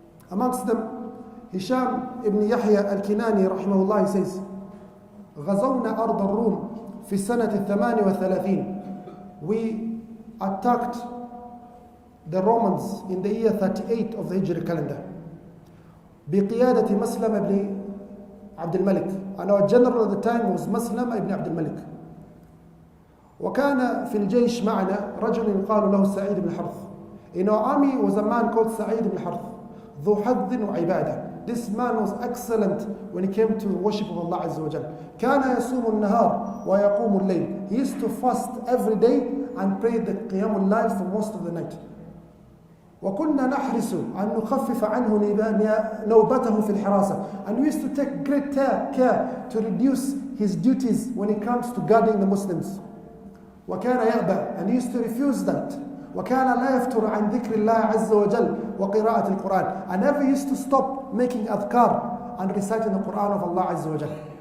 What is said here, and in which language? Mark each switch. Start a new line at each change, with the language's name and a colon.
English: Amongst them, Hisham ibn Yahya al-Kinani rahimahullah says,
Arabic: غزونا أرض الروم في السنة 38.
English: We attacked the Romans in the year 38 of the Hijri calendar.
Arabic: بقيادة مسلم ibn Abd al-Malik.
English: And our general at the time was Maslam ibn Abd al-Malik.
Arabic: وكان في الجيش معنا رجل يقال له سعيد بن حرث.
English: In our army was a man called Sa'id ibn Harth,
Arabic: ذو حظ وعبادة.
English: This man was excellent when it came to worship of Allah Azza wa Jal.
Arabic: كان يصوم النهار ويقوم الليل.
English: He used to fast every day and pray the قيام الليل for most of the night.
Arabic: وكنا نحرص أن نخفف عنه نوبته في الحراسة.
English: And we used to take great care to reduce his duties when it comes to guarding the Muslims.
Arabic: وكان يأبى,
English: and he used to refuse that.
Arabic: وكان لا يفتر عن ذكر الله عز وجل وقراءة القرآن,
English: and never used to stop making adhkar and reciting the Quran of Allah Azza wa Jal.